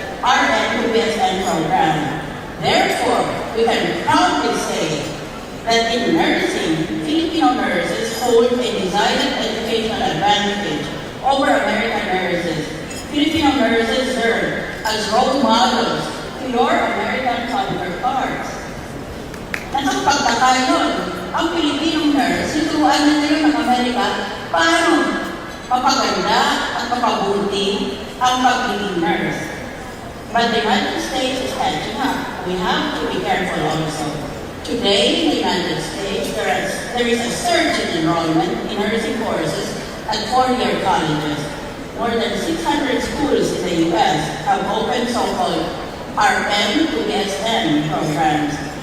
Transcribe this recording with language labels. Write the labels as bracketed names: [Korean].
[English] RN-USN program. Therefore, we can proudly say that in nursing, Filipino nurses hold a decided educational advantage over American nurses. Filipino nurses serve as role models to your American counterparts. [Filipino] Nakapagtaka yun, ang Filipinong nurse, tuturuan na nila ng Amerika paano mapaganda at mapabuti ang pagiging nurse. [English] But the United States is catching up. We have to be careful also. Today in the United States, there is a surge in enrollment in nursing courses at four-year colleges. More than 600 schools in the U.S. have opened so-called RN to BSN programs.